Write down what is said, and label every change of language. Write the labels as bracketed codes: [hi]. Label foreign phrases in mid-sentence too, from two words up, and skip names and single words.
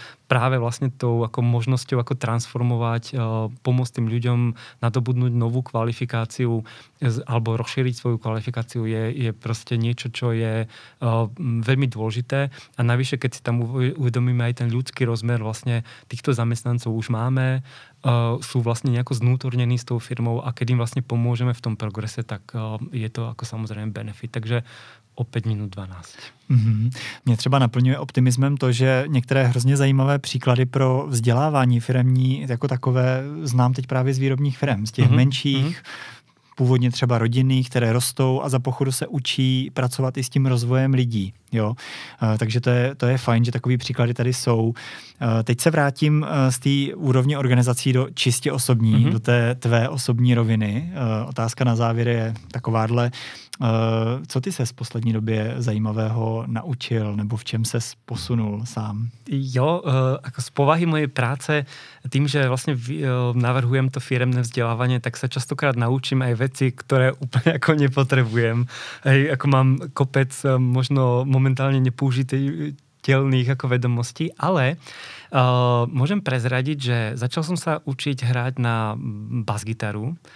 [sk] práve vlastne tou ako možnosťou ako transformovať, pomôcť tým ľuďom nadobudnúť novú kvalifikáciu alebo rozšíriť svoju kvalifikáciu je proste niečo, čo je veľmi dôležité a navyše, keď si tam uvedomíme aj ten ľudský rozmer, vlastne týchto zamestnancov už máme, sú vlastne nejako znútornení s tou firmou a keď im vlastne pomôžeme v tom progrese, tak je to ako samozrejme benefit. [cs] Takže o 5 minut 12. Mě třeba naplňuje optimismem to, že některé hrozně zajímavé příklady pro vzdělávání firemní jako takové znám teď právě z výrobních firem, z těch menších, původně třeba rodinných, které rostou a za pochodu se učí pracovat i s tím rozvojem lidí. Jo? Takže to je fajn, že takový příklady tady jsou. Teď se vrátím z té úrovně organizací do čistě osobní, do té tvé osobní roviny. Otázka na závěr je takováhle. Co ty se v poslední době zajímavého naučil nebo v čem ses posunul sám? Jo, [sk] ako z povahy mojej práce, tým, že vlastne navrhujem to firemné vzdelávanie, tak sa častokrát naučím aj veci, ktoré úplne ako nepotrebujem. Hej, ako mám kopec možno momentálne nepoužiteľných ako vedomostí, ale môžem prezradiť, že začal som sa učiť hrať na basgitaru.